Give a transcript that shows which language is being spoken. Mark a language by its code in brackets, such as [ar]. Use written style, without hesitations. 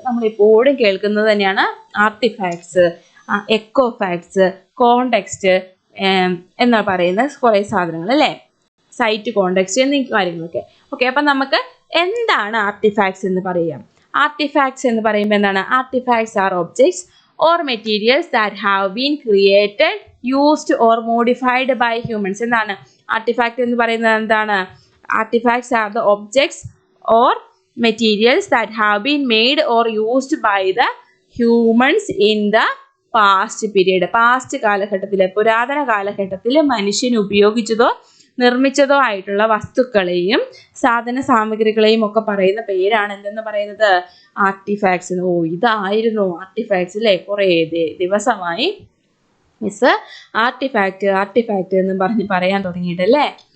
[ml] നമ്മളെപ്പോഴും കേൾക്കുന്നത് തന്നെയാണ് ആർട്ടിഫാക്ട്സ്, എക്കോ ഫാക്ട്സ്, കോണ്ടെക്സ്റ്റ് എന്ന് പറയുന്ന കുറേ സാധനങ്ങൾ അല്ലേ, സൈറ്റ് കോണ്ടെക്സ്റ്റ് എന്നീ കാര്യങ്ങളൊക്കെ. ഓക്കെ, അപ്പം നമുക്ക് എന്താണ് ആർട്ടിഫാക്ട്സ് എന്ന് പറയാം. ആർട്ടിഫാക്ട്സ് എന്ന് പറയുമ്പോൾ എന്താണ്? [en] Artefacts are objects or materials that have been created, used or modified by humans. [ml] എന്താണ് ആർട്ടിഫാക്ട് എന്ന് പറയുന്നത്? എന്താണ്? [en] Artefacts are the objects or materials that have been made or used by the humans in the past period. [ml] Past കാലഘട്ടത്തിൽ, പുരാതന കാലഘട്ടത്തിൽ മനുഷ്യൻ ഉപയോഗിച്ചതോ നിർമ്മിച്ചതോ ആയിട്ടുള്ള വസ്തുക്കളെയും സാധന സാമഗ്രികളെയും ഒക്കെ പറയുന്ന പേരാണ് എന്തെന്ന് പറയുന്നത്? ആർട്ടിഫാക്ട്സ്. ഓ, ഇതായിരുന്നു ആർട്ടിഫാക്ട്സ് അല്ലേ? കുറേ ദിവസമായി മിസ് ആർട്ടിഫാക്റ്റ് എന്ന് പറയാൻ തുടങ്ങിയിട്ടല്ലേ.